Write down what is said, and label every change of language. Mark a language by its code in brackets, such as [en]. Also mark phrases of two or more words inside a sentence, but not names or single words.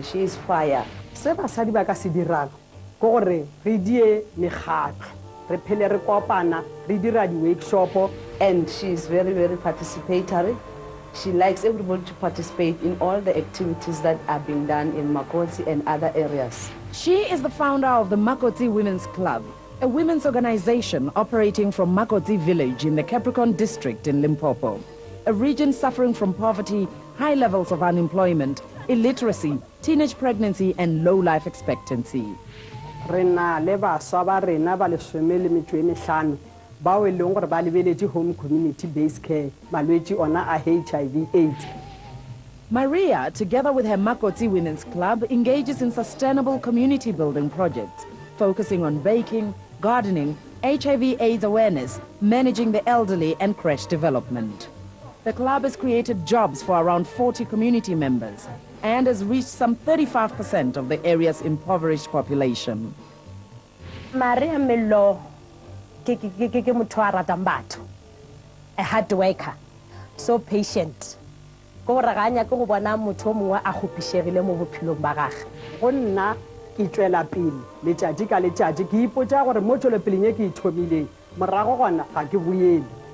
[en] She is fire. [nso] Se basadi ba ka se dirang go gore re die mekgatlo re phele re kopana re dira di-workshop. [en] And she is very, very participatory. She likes everybody to participate in all the activities that are being done in Makoti and other areas. She is the founder of the Makoti Women's Club, a women's organization operating from Makoti village in the Capricorn district in Limpopo, a region suffering from poverty, high levels of unemployment, illiteracy, teenage pregnancy, and low life expectancy. [nso] Rena leba swa rena ba le 15 bao e leng gore ba lebeletse [en] home community based care [nso] malwetse ona a HIV/AIDS. [en] Maria, together with her Makoti Women's Club, engages in sustainable community building projects, focusing on baking, gardening, HIV/AIDS awareness, managing the elderly, and creche development. The club has created jobs for around 40 community members and has reached some 35% of the area's impoverished population. Maria Melo, a hard worker, so patient. [nso] Go raganya go bona motho mongwe a gopišegile mo bophelong ba gagwe. Go nna ke tswela pele letšatši ka letšatši ke ipotsa gore mo tšwelopeleng e ke e thomileng morago gona ga ke boele